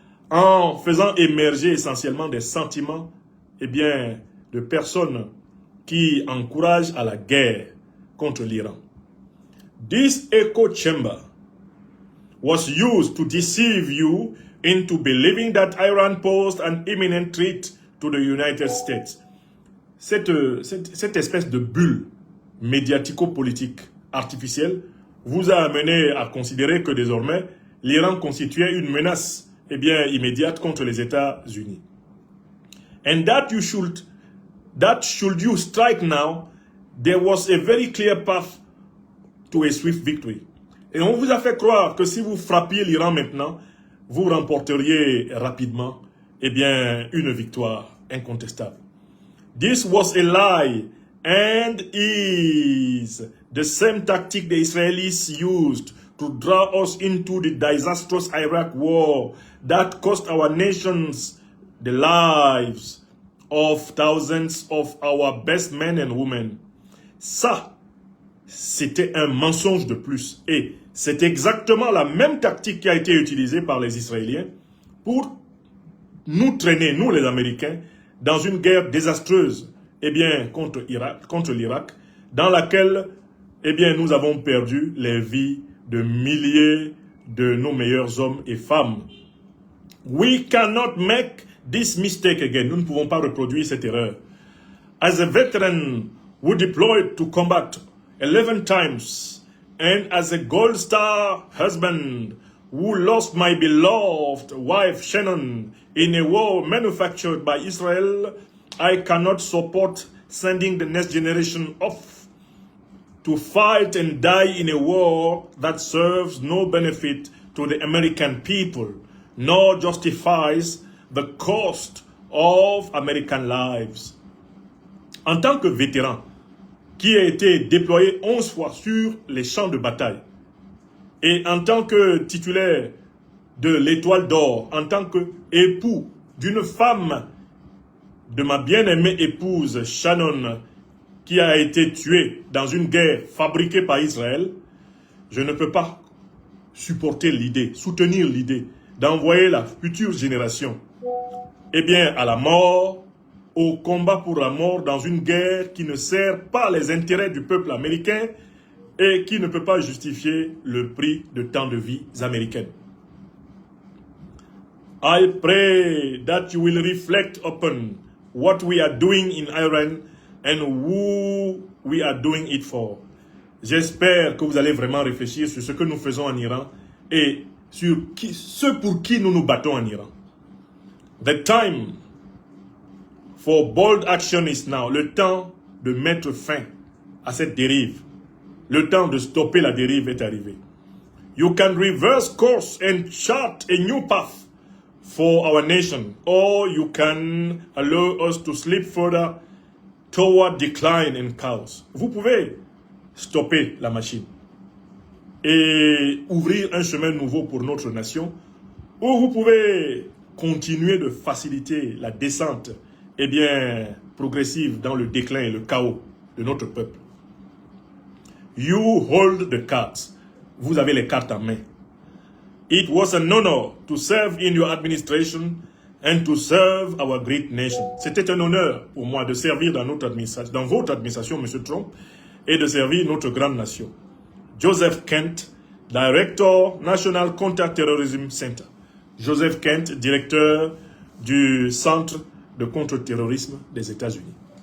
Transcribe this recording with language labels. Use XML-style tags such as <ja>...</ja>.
<fr>en faisant émerger essentiellement des sentiments de personnes qui encouragent à la guerre contre l'Iran.</fr> <en>This echo chamber was used to deceive you into believing that Iran posed an imminent threat to the United States.</en> <fr>Cette espèce de bulle médiatico-politique artificielle vous a amené à considérer que désormais l'Iran constituait une menace immédiate contre les États-Unis.</fr> <en>And that should you strike now, there was a very clear path to a swift victory.</en> <fr>Et on vous a fait croire que si vous frappiez l'Iran maintenant, vous remporteriez rapidement une victoire incontestable.</fr> <en>This was a lie and is the same tactic the Israelis used to draw us into the disastrous Iraq war that cost our nations the lives of thousands of our best men and women.</en> <fr>Ça, c'était un mensonge de plus. Et c'est exactement la même tactique qui a été utilisée par les Israéliens pour nous traîner, nous les Américains, dans une guerre désastreuse contre l'Irak, dans laquelle nous avons perdu les vies de milliers de nos meilleurs hommes et femmes.</fr> <en>We cannot make this mistake again.</en> <fr>Nous ne pouvons pas reproduire cette erreur.</fr> <en>As a veteran who deployed to combat 11 times, and as a Gold Star husband who lost my beloved wife Shannon in a war manufactured by Israel, I cannot support sending the next generation off to fight and die in a war that serves no benefit to the American people, nor justifies the cost of American lives.</en> <fr>En tant que vétéran, qui a été déployé 11 fois sur les champs de bataille, et en tant que titulaire de l'Étoile d'Or, en tant qu'époux d'une femme de ma bien-aimée épouse Shannon, qui a été tuée dans une guerre fabriquée par Israël, je ne peux pas supporter l'idée, soutenir l'idée d'envoyer la future génération à la mort, au combat pour la mort dans une guerre qui ne sert pas les intérêts du peuple américain et qui ne peut pas justifier le prix de tant de vies américaines.</fr> <en>I pray that you will reflect upon what we are doing in Iran and who we are doing it for.</en> <fr>J'espère que vous allez vraiment réfléchir sur ce que nous faisons en Iran et sur ceux pour qui nous nous battons en Iran.</fr> <en>The time for bold action is now.</en> <fr>Le temps de mettre fin à cette dérive. Le temps de stopper la dérive est arrivé.</fr> <en>You can reverse course and chart a new path for our nation, or you can allow us to slip further toward decline and chaos.</en> <fr>Vous pouvez stopper la machine et ouvrir un chemin nouveau pour notre nation, ou vous pouvez continuer de faciliter la descente progressive dans le déclin et le chaos de notre peuple.</fr> <en>You hold the cards.</en> <fr>Vous avez les cartes en main.</fr> <en>It was an honor to serve in your administration and to serve our great nation.</en> <fr>C'était un honneur pour moi de servir dans notre administration, dans votre administration, M. Trump, et de servir notre grande nation. Joseph Kent,</fr> <en>Director, National Counter-Terrorism Center.</en> <fr>Joseph Kent, directeur du Centre de contre-terrorisme des États-Unis.</fr>